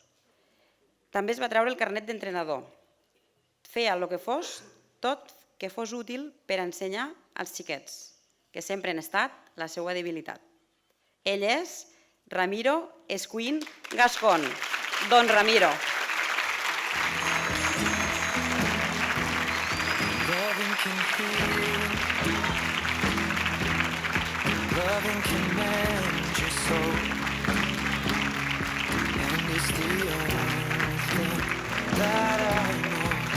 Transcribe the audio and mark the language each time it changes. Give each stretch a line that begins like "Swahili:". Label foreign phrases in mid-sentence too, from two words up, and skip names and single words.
Catalan: També es va treure el carnet d'entrenador. Feia el que fos, tot que fos útil per ensenyar als xiquets, que sempre han estat la seva debilitat. Ell és Ramiro Escuín Gascón. Don Ramiro.
English: Loving can mend your soul, and it's the only thing that I know.